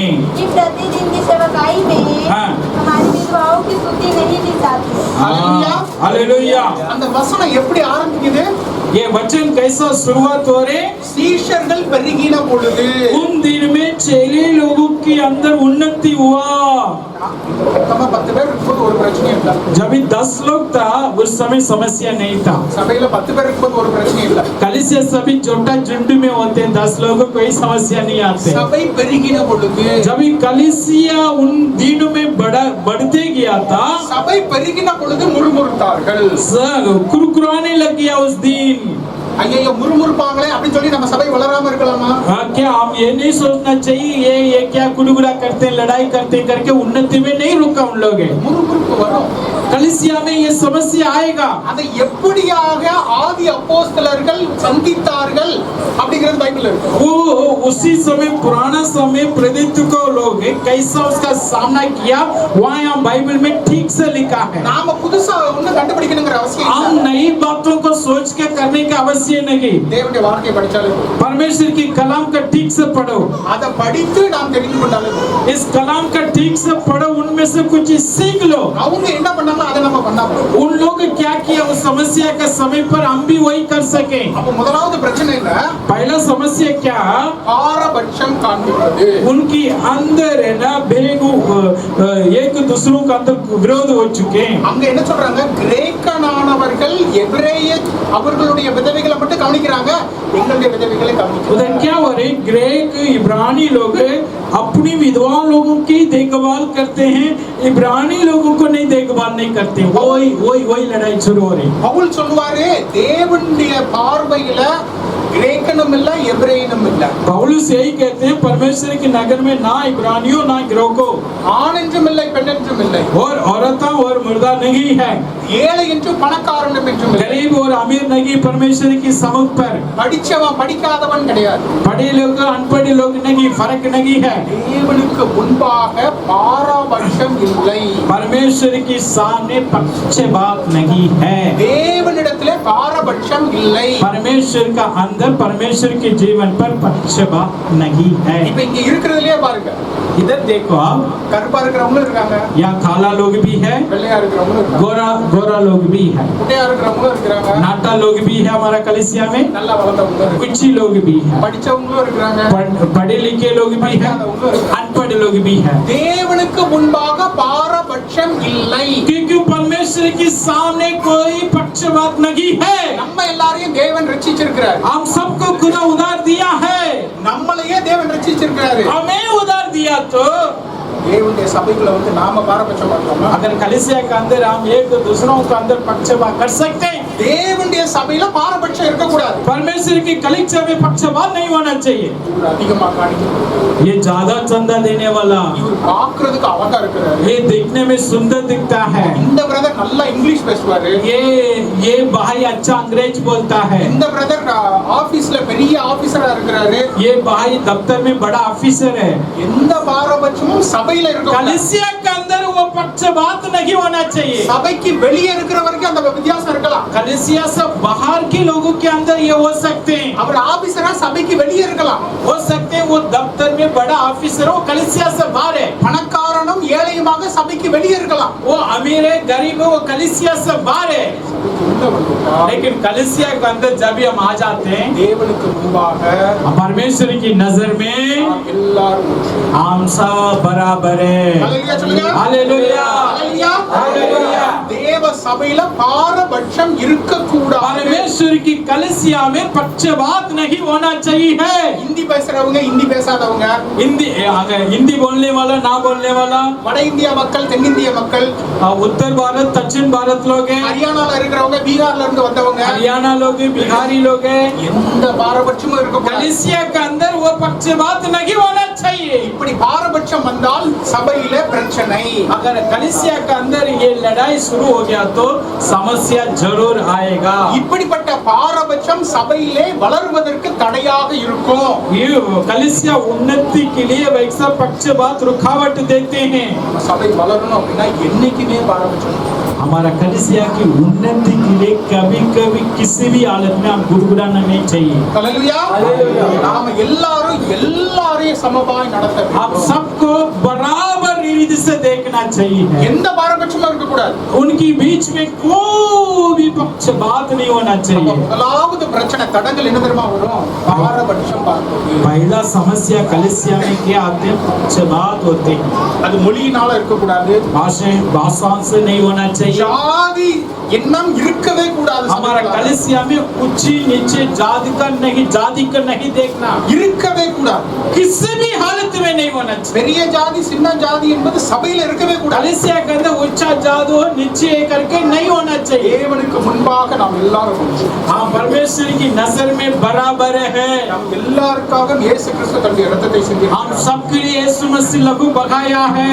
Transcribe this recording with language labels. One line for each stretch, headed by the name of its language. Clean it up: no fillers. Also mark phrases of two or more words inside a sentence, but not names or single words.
Hindi: कि प्रतिदिन की सेवकाई में हाँ। हमारी विधवाओं की स्तुति नहीं दी जाती। हालेलुया। हालेलुया।
Tamil: அந்த வசனம் எப்படி ஆரம்பிக்குது?
Hindi: ये वचन कैसा शुरुआत हो रहे?
Tamil: சீஷர்கள் பெருகின பொழுது.
Hindi: उन दिन में चेले लोगों के अंदर उन्नति हुआ।
Tamil: நம்ம 10 பேர் இருக்கும்போது ஒரு பிரச்சனை இல்ல.
Hindi: जब 10 लोग था उस समय समस्या नहीं था।
Tamil: சபையில 10 பேர் இருக்கும்போது ஒரு பிரச்சனை இல்ல.
Hindi: कलीसिया सभी छोटा झुंड में होते हैं, 10 लोगों को कोई समस्या नहीं आते।
Tamil: சபை பெருகின பொழுது.
Hindi: जब कलीसिया उन दिनों में बढ़ते गया था,
Tamil: சபை பெருகின பொழுது முறுமுறுத்தார்கள்.
Hindi: कुरकुराने लग गया उस दिन।
Tamil: ஐயோ முறுமுறுப்பாங்களே அப்படி சொல்லி நம்ம சபை வளராம இருக்கலாமா?
Hindi: क्या हम ये नहीं सोचना चाहिए ये क्या गुड़गुड़ा करते हैं, लड़ाई करते हैं करके उन्नति में नहीं रुका उन लोग।
Tamil: முறுமுறுப்பு வரும்.
Hindi: कलीसिया में ये समस्या आएगा।
Tamil: அதை எப்படியாக ஆதி அப்போஸ்தலர்கள் சந்தித்தார்கள் அப்படிங்கிறது பைபிள்ல இருக்கு.
Hindi: वो उसी समय पुराना समय प्रेरित को लोग कैसा उसका सामना किया वहाँ यहाँ बाइबल में ठीक से लिखा है।
Tamil: நாம புதுசா ஒண்ணு கண்டுபிடிக்கணுங்கிற அவசியம்
Hindi: हम
Tamil: இல்ல.
Hindi: नई बातों को सोच के करने की आवश्यकता नहीं।
Tamil: தேவனுடைய வார்த்தையை படிச்சாலே
Hindi: परमेश्वर की कलाम का ठीक से पढ़ो,
Tamil: அதை படித்து நாம் தெரிந்து கொண்டாலே
Hindi: इस कलाम का ठीक से पढ़ो, उनमें से कुछ सीख लो।
Tamil: அவங்க என்ன பண்ணாங்க அதை நம்ம பண்ணாம
Hindi: उन लोग क्या किया उस समस्या के समय पर हम भी वही कर सके।
Tamil: அப்ப முதலாவது பிரச்சனை என்ன?
Hindi: पहला समस्या क्या?
Tamil: பாரபட்சம் காண்பிப்பது.
Hindi: उनकी अंदर है ना बेगु एक दूसरों का अंदर विरोध हो चुके हैं।
Tamil: அங்க என்ன சொல்றாங்க? கிரேக்கனானவர்கள் எபிரேய அவர்களுடைய விதவைகளை மட்டும் கவனிக்கிறாங்க, எங்களுடைய விதவைகளை
Hindi: उधर
Tamil: கவனிக்கிறாங்க.
Hindi: क्या हो रहे? ग्रीक इब्रानी लोग अपनी विधवा लोगों की देखभाल करते हैं, इब्रानी लोगों को नहीं देखभाल नहीं करते। वही वही वही लड़ाई शुरू हो रही।
Tamil: பவுல் சொல்லுவாரு தேவனுடைய பார்வையில கிரேக்கனும் இல்ல எபிரேயனும் இல்ல.
Hindi: पौलुस यही कहते हैं परमेश्वर की नगर में ना इब्रानियों ना ग्रीकों,
Tamil: ஆண் என்றும் இல்லை பெண் என்றும் இல்லை,
Hindi: और औरता और मुर्दा नहीं है,
Tamil: ஏழை என்றும் பணக்காரனும் என்றும் இல்லை,
Hindi: गरीब और अमीर नहीं, परमेश्वर की समुख पर
Tamil: படிச்சவன் படிக்காதவன் கிடையாது.
Hindi: पढ़े लोग अनपढ़े लोग नहीं, फर्क नहीं है।
Tamil: தேவனுக்கு முன்பாக பாரபட்சம் இல்லை.
Hindi: परमेश्वर की सामने पक्षपात नहीं है।
Tamil: தேவனிடத்திலே பாரபட்சம் இல்லை.
Hindi: परमेश्वर का अंदर परमेश्वर के जीवन पर पक्षपात नहीं है।
Tamil: இப்ப இங்க இருக்கிறதுலயே பாருங்க,
Hindi: इधर देखो आप,
Tamil: கருப்பா இருக்கிறவங்களும் இருக்காங்க,
Hindi: यहाँ काला लोग भी है,
Tamil: வெள்ளையா இருக்கிறவங்களும் இருக்காங்க,
Hindi: गोरा गोरा लोग भी है,
Tamil: குட்டையா இருக்கிறவங்களும் இருக்கிறாங்க,
Hindi: नाटा लोग भी है हमारा कलीसिया में,
Tamil: நல்லா वளர்ந்தவங்களும் இருக்காங்க,
Hindi: कुछ लोग भी है,
Tamil: படிச்சவங்களும் இருக்கிறாங்க,
Hindi: पढ़े लिखे लोग भी है, अनपढ़ लोग भी है।
Tamil: தேவனுக்கு முன்பாக பாரபட்சம் இல்லை.
Hindi: क्योंकि परमेश्वर के सामने कोई पक्षपात नहीं है।
Tamil: நம்ம எல்லாரையும் தேவன் ரட்சிச்சிருக்கிறார்.
Hindi: हम सबको खुदा उधार दिया है,
Tamil: நம்மளையே தேவன் ரட்சிச்சிருக்கிறாரு.
Hindi: हमें उधार दिया तो
Tamil: தேவனுடைய சபைக்குள்ள வந்து நாம பாரபட்சம் பார்க்கலாமா?
Hindi: अगर कलीसिया के अंदर हम एक दूसरों के अंदर पक्षपात कर सकते हैं।
Tamil: தேவனுடைய சபையில பாரபட்சம் இருக்க கூடாது.
Hindi: परमेश्वर की कलीसिया में पक्षपात नहीं होना चाहिए।
Tamil: இவர் அதிகமா காணிக்க,
Hindi: ये ज्यादा चंदा देने वाला,
Tamil: இவர் பார்க்கிறதுக்கு அழகா இருக்கிறாரு,
Hindi: ये देखने में सुंदर दिखता है,
Tamil: இந்த பிரதர் நல்லா இங்கிலீஷ் பேசுவாரு,
Hindi: ये भाई अच्छा अंग्रेज बोलता है,
Tamil: இந்த பிரதர் ஆபீஸ்ல பெரிய ஆபீசரா இருக்கிறாரு.
Hindi: ये भाई दफ्तर में बड़ा ऑफिसर है।
Tamil: எந்த பாரபட்சமும் சபையில இருக்க
Hindi: कलीसिया के अंदर वो पक्षपात नहीं होना चाहिए।
Tamil: சபைக்கு வெளியே இருக்கிற வரைக்கும் அந்த வித்தியாசம் இருக்கலாம்.
Hindi: कलीसिया से बाहर के लोगों के अंदर ये हो सकते हैं,
Tamil: அவர் ஆபீசரா சபைக்கு வெளியே இருக்கலாம்.
Hindi: हो सकते हैं वो दफ्तर में बड़ा ऑफिसर हो, कलीसिया से बाहर है।
Tamil: பணக்காரனும் ஏழையுமாக சபைக்கு வெளியே இருக்கலாம்.
Hindi: वो अमीर है, गरीब है, वो कलीसिया से बाहर है। लेकिन कलीसिया के अंदर जब भी हम आ जाते हैं,
Tamil: தேவனுக்கு முன்பாக
Hindi: परमेश्वर की नजर में
Tamil: நாம் எல்லாரும்
Hindi: हम सब बराबर है।
Tamil: ஹalleluya சொல்லுங்க.
Hindi: हालेलुया,
Tamil: ஹalleluya.
Hindi: हालेलुया।
Tamil: தேவ சபையில பாரபட்சம் இருக்கக்கூடாது.
Hindi: परमेश्वर की कलीसिया में पक्षपात नहीं होना चाहिए।
Tamil: ஹிந்தி பேசுறவங்க, ஹிந்தி பேசாதவங்க,
Hindi: हिंदी हिंदी बोलने वाला ना बोलने वाला,
Tamil: வட இந்திய மக்கள், தென்னிந்திய மக்கள்,
Hindi: उत्तर भारत दक्षिण भारत लोग हैं,
Tamil: ஹரியானால இருக்கிறவங்க, பீகார்ல இருந்து வந்தவங்க,
Hindi: हरियाणा लोग हैं, बिहारी लोग हैं।
Tamil: எந்த பாரபட்சமும் இருக்கக்கூடாது.
Hindi: कलीसिया के अंदर वो पक्षपात नहीं होना चाहिए।
Tamil: இப்படி பாரபட்சம் வந்தால் சபையில பிரச்சனை.
Hindi: अगर कलीसिया के अंदर ये लड़ाई शुरू हो गया तो समस्या जरूर आएगा।
Tamil: இப்படிப்பட்ட பாரபட்சம் சபையிலே வளர்வதற்கு தடையாக இருக்கும்.
Hindi: ये कलीसिया उन्नति के लिए वैसा पक्षपात रुकावट देते हैं।
Tamil: நம்ம சபை வளரணும் அப்படின்னா என்னைக்குமே பாரபட்சம்.
Hindi: हमारा कलीसिया की उन्नति के लिए कभी कभी किसी भी हालत में हम गुड़गुड़ाना नहीं चाहिए।
Tamil: ஹalleluya. நாம எல்லாரும் எல்லாரையும் சமமாய் நடத்த
Hindi: आप
Tamil: வேண்டும்.
Hindi: सबको बराबर रीति से देखना चाहिए।
Tamil: எந்த பாரபட்சமும் இருக்க கூடாது.
Hindi: उनकी बीच में कोई भी पक्षपात नहीं होना चाहिए।
Tamil: முதலாவது பிரச்சனை தடங்கள் என்ன தெரியுமா வரும்? பாரபட்சம் பார்ப்பது.
Hindi: पहला समस्या कलीसिया में क्या आते हैं? पक्षपात होते हैं।
Tamil: அது மொழியினால இருக்க கூடாது.
Hindi: भाषाओं से नहीं होना चाहिए।
Tamil: ஜாதி எண்ணம் இருக்கவே கூடாது.
Hindi: हमारा कलीसिया में ऊंची नीचे जाति का नहीं देखना,
Tamil: இருக்கவே கூடாது.
Hindi: किसी भी हालत में नहीं होना चाहिए।
Tamil: பெரிய ஜாதி சின்ன ஜாதி என்பது சபையில இருக்கவே கூடாது.
Hindi: कलीसिया के अंदर ऊंचा जादू हो नीचे करके नहीं होना चाहिए।
Tamil: தேவனுக்கு முன்பாக நாம் எல்லாரும் ஒன்று.
Hindi: हाँ, परमेश्वर की नजर में बराबर है।
Tamil: நாம் எல்லாருக்காக இயேசு கிறிஸ்து தன்னுடைய இரத்தத்தை சிந்தினார்.
Hindi: हम सबके लिए यीशु मसीह लहू बहाया है।